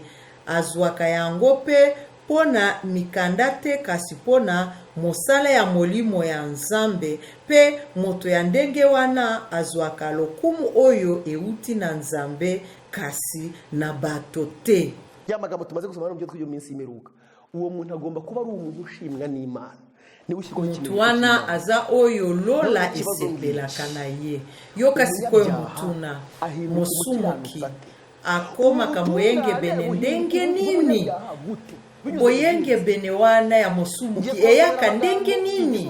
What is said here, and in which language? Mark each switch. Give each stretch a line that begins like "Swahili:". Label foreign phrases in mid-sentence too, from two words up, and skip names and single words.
Lingala: Azwaka yango pe pona mikanda te kasi pona mosala ya molimo ya Nzambe pe moto ya ndenge wana azwaka lokumu oyo euti na Nzambe kasi na bato te.
Kinyarwanda: Ya magambo tumaze gusoma mu byo tw'yo minsi imeruka, uwo muntu agomba kuba ari umuntu ushimwa n'Imana.
Lingala: Mutu wana aza oyo lola esepelaka na ye. Yo kasi koyo mutuna mosumuki akomaka moyenge bene ndenge nini boyenge bene wana ya mosumuki eyaka ndenge nini.